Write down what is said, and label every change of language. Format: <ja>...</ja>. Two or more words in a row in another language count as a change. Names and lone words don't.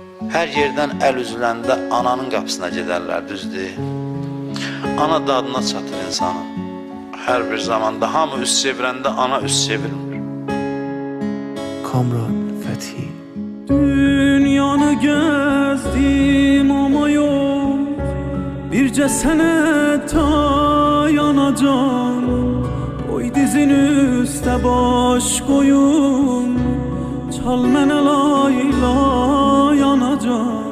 <az>Hər yerdən əl üzüləndə ananın qapısına gedərlər, düzdür. Ana dadına çatır insanın. Hər bir zamanda hamı üst çevirəndə ana üst çevirmir. Kamran Fethi. Dünyanı gezdim ama yok birce sene dayanacağım. Koy dizin üste baş koyun, çal mene lay lay yanacağım.</az>